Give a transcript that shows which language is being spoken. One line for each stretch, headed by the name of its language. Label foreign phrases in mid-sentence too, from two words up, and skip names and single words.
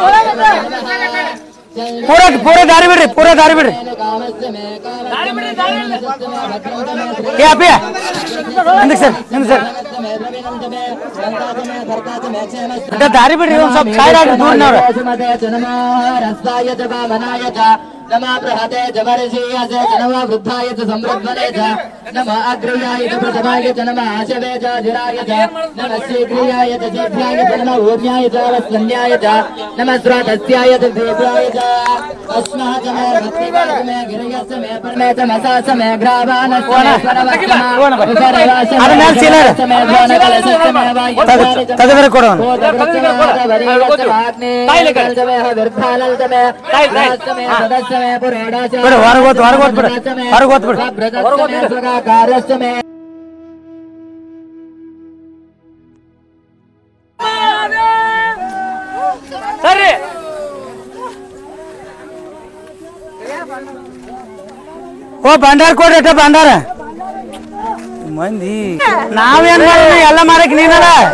Kannada: ಅಲ್ಲಿ ಪೂರ ದಾರಿ ಬಿಡ್ರಿ. ಪೂರ ದಾರಿ ಬಿಡ್ರಿ ಏ ಅಪ್ಪಿ ಹಿಂದಕ್ಕೆ ಸರ್ ದಾರಿ ಬಿಡ್ರಿ ಒಂದ್ ಸ್ವಲ್ಪ ಸೈಡ್ ಆಗ್ರಿ ದೂರನವ್ರು
Sanskrit: नमः बृहते जवर्षीयसे च नमः वृद्धाय च समृद्धने च नमः अग्रयाय च प्रथमाय च नमः आशवे च जिराय च नमः शीघ्रियाय च शीघ्राय च नमः ऊर्ण्याय च वस्वन्याय च नमः स्रोतस्याय च दीर्घाय च अस्मः च मे भक्तिवाय च मे गिरयस्य मे परमे च मसास मे ग्रावानस्य मे स्वरवस्तम मे भुवनकलशस्य मे वायुवानि च
Kannada: ತಗದ್ರೆ ಕೊಡು ಬಿಡು ಹೊರಗೋತ್ ಬಿಡು ಹೊರಗೋತ್ ಬಿಡು ಸರಿ ಓ ಭಂಡಾರ ಕೊಡ್ರಿ ಭಂಡಾರ ಮಂದಿ ನಾವೇನ್ ಮಾಡಿ ಎಲ್ಲ ಮಾಡಕ್ ನೀನಲ್ಲ